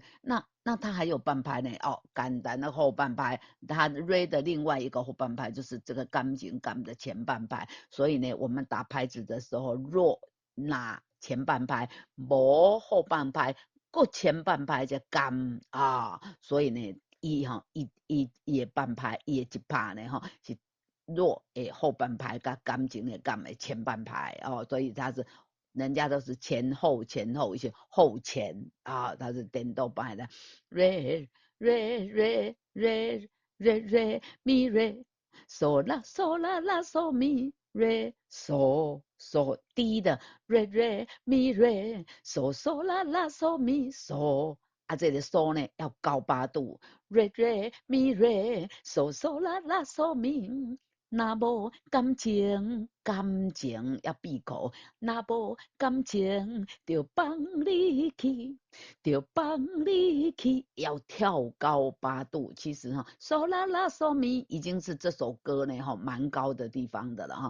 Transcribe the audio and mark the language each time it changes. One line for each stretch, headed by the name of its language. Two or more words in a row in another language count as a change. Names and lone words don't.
Chinese: 那它还有半拍呢哦，简单的后半拍，它 re 的另外一个后半拍就是这个钢琴钢的前半拍，所以呢，我们打拍子的时候，若拿前半拍，无后半拍，过前半拍就钢啊，所以呢，伊的半拍，伊的一拍呢哈是弱诶后半拍加钢琴的钢的前半拍哦，所以它是。人家都是前后前后一些后前啊，它是颠倒摆的。 re re re re re re mi re so la so la la so mi re so so 低的 re re mi re so so la la so mi so 啊，这里 so 呢要高八度 re re mi re so so la la so mi 若无感情，感情要闭口。若无感情，就放你去，就放你去。要跳高8度。其实哈，嗦啦啦嗦咪已经是这首歌呢哈蛮高的地方的了哈。